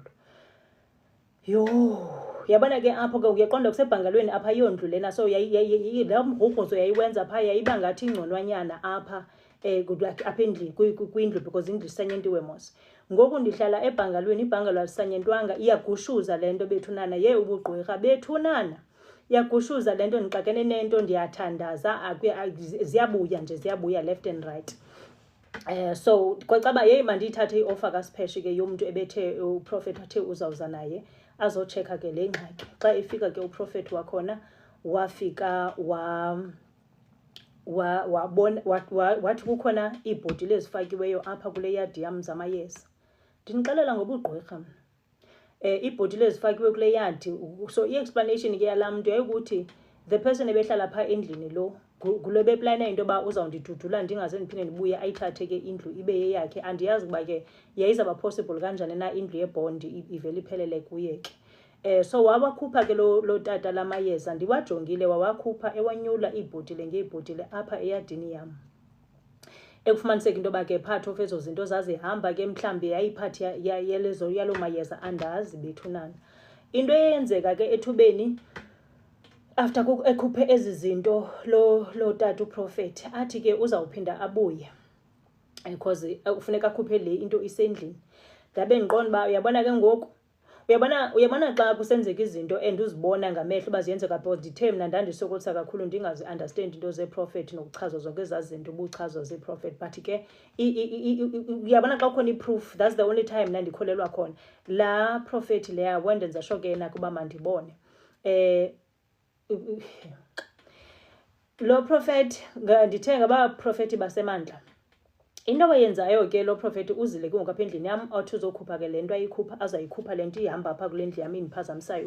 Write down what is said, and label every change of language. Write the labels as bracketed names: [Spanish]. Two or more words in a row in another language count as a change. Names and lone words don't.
[Xhosa] Yo, yabona ke apho ke uyaqonda kusebhangalweni apha yondlu lena, so la mgrugruzo yayiwenza pha yayiba ngathi ingconwanyana apha apha endlini kwindlu, because indlu isanyentiwe mos. Ngoku ndihlala ebhangalweni, ibhangalo alisanyentwanga, iyagushuza le nto bethunana, ye ubugqwirha bethunana. Iyagushuza le nto, ndixakene nento, ndiyathandaza, ziyabuya nje, ziyabuya [English] left and right. [Xhosa] So kwacaba yeyi mandiyithathe i-offer kaSiphetshi ke yomuntu ebethe uProfethi athe uzawuza naye azotshekha ke le ngxaki. Xa efika ke uProfethi wakhona wafika wabona wathi kukhona iibhotile ezifakiweyo apha kule yadi yam zamayeza. Ndinixelela ngobugqwirha, iibhotile ezifakiwe kule yadi. So i-explanation ke yalaa mntu yayikuthi [English] the person [Xhosa] ebehlala phaa endlini lo ngulo beplana into yoba uzawundidudula ndingaze ndiphinde ndibuye ayithathe ke indlu ibe yeyakhe. Andiyazi ukuba ke yayizaba possible kanjani na indlu yebhondi ivele iphelele kuye ke. So wawakhupha ke lo tata lamayeza, ndiwajongile, wawakhupha ewanyula iibhotile ngeebhotile apha eyadini yam. Ekufumaniseka into yoba ke [English] part of [Xhosa] ezo zinto zazihamba ke mhlawumbi yayiphathi yalo mayeza, andazi bethunana. Into eyenzeka ke ethubeni, after ekhuphe ezi zinto lo tata uProfethi athi ke uzawuphinda abuye, because ufuneka akhuphe le into isendlini. Ndabe ndiqonda uba uyabona ke ngoku, uyabona xa kusenzeka izinto and uzibona ngamehlo uba ziyenzeka, because ndithe mna ndandisokolisa kakhulu ndingazi-understand into zeProfethi nokuchazwa zonke ezaa zinto ubuchazwa zeProfethi. But ke uyabona xa kukhona i-proof, [English] that's the only time [Xhosa] ndandikholelwa khona. Laa Profethi leya wandenza sure ke yena kuba mandibone. Lo Prophet ndithe ngabaprofethi basemandla, into abayenzayo ke lo Prophet uzile ke ngoku apha endlini yam, athi uzokhupha ke le nto azayikhupha le nto ihamba apha kule ndlu yam indiphazamisayo.